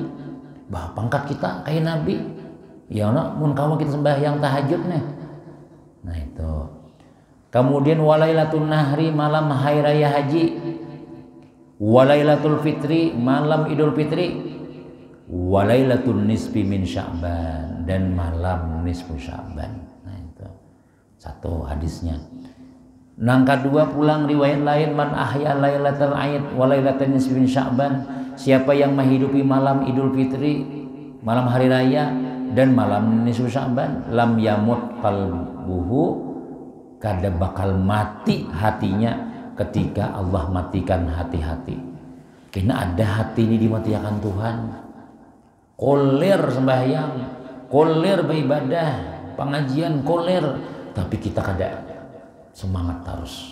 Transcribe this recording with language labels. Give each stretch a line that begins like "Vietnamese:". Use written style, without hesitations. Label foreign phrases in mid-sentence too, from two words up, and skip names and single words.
Indonesian: Bah pangkat kita kayak nabi. Ya mun kau kita sembahyang tahajud nih. Nah itu. Kemudian
Arabic: وليلة النحر,
Indonesian: malam hari raya haji.
Arabic: وليلة الفطر,
Indonesian: malam idul fitri.
Arabic: وليلة النصف من شعبان,
Indonesian: dan malam nisfu sya'ban. Satu hadisnya. Nang kedua pulang riwayat lain,
Arabic: من أحيا ليلة العيد وليلة النصف من شعبان,
Indonesian: siapa yang menghidupi malam idul fitri, malam hari raya dan malam nisfu sya'ban,
Arabic: لم يمت قلبه,
Indonesian: kada bakal mati hatinya ketika Allah matikan hati-hati. Karena ada hati ini dimatikan Tuhan. Koler sembahyang, koler beribadah, pengajian koler, tapi kita kada semangat terus.